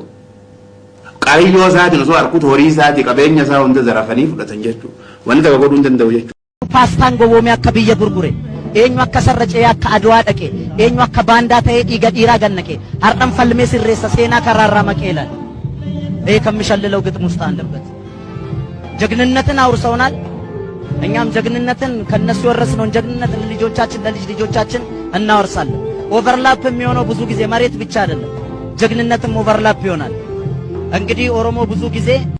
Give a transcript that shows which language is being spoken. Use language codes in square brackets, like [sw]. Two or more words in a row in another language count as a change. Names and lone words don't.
[om] Qabiyyoo isaatiin osoo harkuu horii isaatii qabeenya isaa hunda zarafanii fudhatan jechuudha. Wanni takka godhuu hin danda'u jechuudha. Paastaan gowwoomee akka biyya gurgure eenyu akka sarracee akka adwaa dhaqe eenyu akka baandaa ta'ee dhiiga dhiiraa gannaqe hardhan falmee sirreessa seenaa karaarraa maqeelan [am] ከሚሸልለው ግጥም ውስጥ አለበት። ጀግንነትን አውርሰውናል። እኛም ጀግንነትን ከነሱ የወረስነውን ጀግንነት ለልጆቻችን ለልጅ ልጆቻችን እናወርሳለን። ኦቨርላፕ የሚሆነው ብዙ ጊዜ መሬት ብቻ አይደለም፣ ጀግንነትም ኦቨርላፕ ይሆናል። እንግዲህ ኦሮሞ ብዙ ጊዜ